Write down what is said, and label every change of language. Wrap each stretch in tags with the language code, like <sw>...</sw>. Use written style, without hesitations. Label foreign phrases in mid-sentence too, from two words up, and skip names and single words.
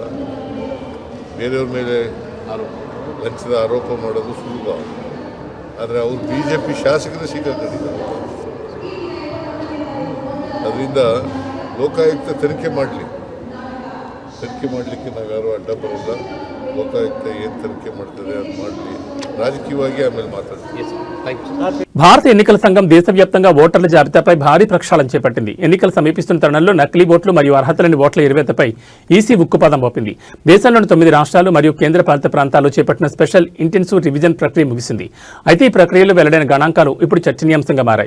<kn>ಬೇರೆಯವ್ರ ಮೇಲೆ ಲಂಚದ ಆರೋಪ ಮಾಡೋದು ಸುಲಭ, ಆದರೆ ಅವರು ಬಿಜೆಪಿ ಶಾಸಕರು ಸಿಕ್ಕಾಕೊಂಡಿದ್ದಾರೆ. ಅದರಿಂದ ಲೋಕಾಯುಕ್ತ ತನಿಖೆ ಮಾಡಲಿಕ್ಕೆ ನಾವ್ಯಾರು ಅಡ್ಡ ಬರೋಲ್ಲ. ಲೋಕಾಯುಕ್ತ ಏನು ತನಿಖೆ ಮಾಡ್ತದೆ ಅದು ಮಾಡಲಿ, ರಾಜಕೀಯವಾಗಿ ಆಮೇಲೆ ಮಾತಾಡ್ತೀವಿ.</kn> <te>భారత ఎన్నికల సంఘం దేశవ్యాప్తంగా ఓటర్ల జాబితాపై భారీ ప్రక్షాళన చేపట్టింది. ఎన్నికలు సమీపిస్తున్న తరుణంలో నకిలీ ఓట్లు మరియు అర్హత లేని ఓట్ల ఎరువేతపై ఈసీ ఉక్కుపాదం మోపింది. దేశంలోని 9 రాష్ట్రాలు మరియు కేంద్రపాలిత ప్రాంతాల్లో చేపట్టిన</te> <en>special intensive revision</en> <te>ప్రక్రియ ముగిసింది. అయితే ఈ ప్రక్రియలో వెల్లడైన గణాంకాలు ఇప్పుడు చర్చనీయాంశంగా మారాయి.</te>